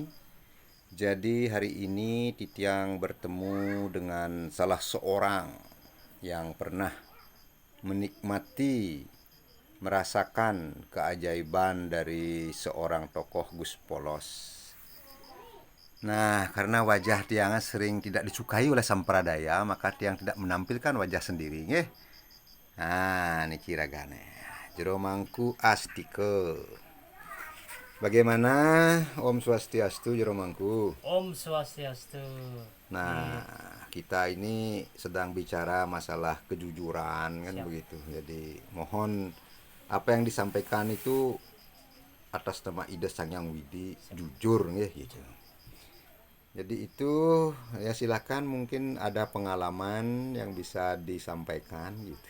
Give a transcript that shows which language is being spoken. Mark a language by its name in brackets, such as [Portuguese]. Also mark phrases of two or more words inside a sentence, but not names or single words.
[Indonesian] Jadi hari ini Titiang bertemu dengan salah seorang yang pernah menikmati, merasakan keajaiban dari seorang tokoh Gus Polos. Nah, karena wajah Tiang sering tidak disukai oleh sampradaya, maka Tiang tidak menampilkan wajah sendiri, nggih. [Balinese] Nah, niki ragane. Jero mangku astike. [Indonesian] Bagaimana [Balinese] Om Swastiastu Jero mangku? Om Swastiastu. [Indonesian] Nah, Di kita ini sedang bicara masalah kejujuran kan siap. begitu. Jadi mohon apa yang disampaikan itu atas nama Ida Sangyang Widi Siap. jujur ya gitu. Jujur. Jadi itu ya silakan mungkin ada pengalaman yang bisa disampaikan gitu.